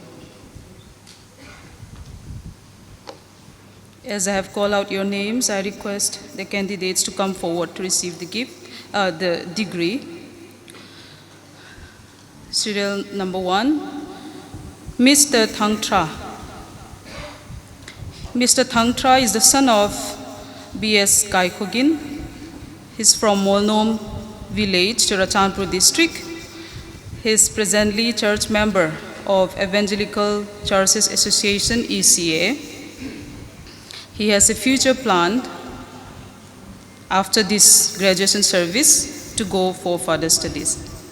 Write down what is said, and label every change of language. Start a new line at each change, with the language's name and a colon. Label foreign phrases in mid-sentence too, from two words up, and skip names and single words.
English: As I have called out your names, I request the candidates to come forward to receive the the degree. Serial number 1, Mr. Thang Tra. Mr. Thang Tra is the son of B.S. Kai Khogin. He's from Molnom village, Churachandpur district. He is presently church member of Evangelical Churches Association, ECA. He has a future plan after this graduation service to go for further studies.